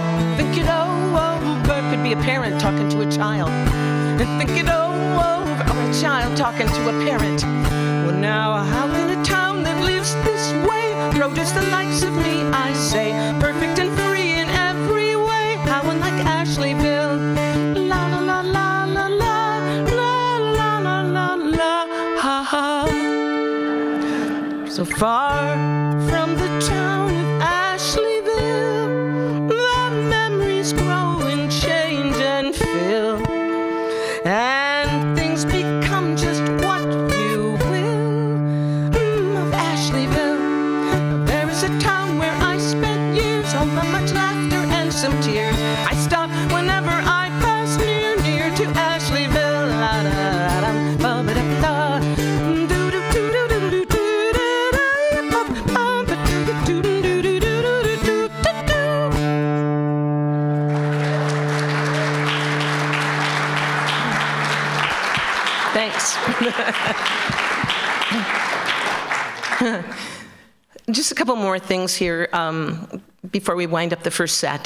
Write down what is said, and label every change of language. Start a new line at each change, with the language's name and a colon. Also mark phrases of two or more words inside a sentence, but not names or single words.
English: Think it over. Could be a parent talking to a child. And think it over. Or a child talking to a parent. Well, now, how can a town that lives this way produce the likes of me, I say, perfect and free in every way? How unlike Ashleyville. La la la la la la la la la la la ha ha. So far from the town of Ashleyville, the memories grow and change and fill, and things become just what you will of Ashleyville. There is a town where I spent years, all the much laughter and some tears. I stop whenever I pass near to Ashleyville. La da da da ba ba da da. Do do do do do do do da ba ba ba do do do do do do do do. Thanks. Just a couple more things here before we wind up the first set.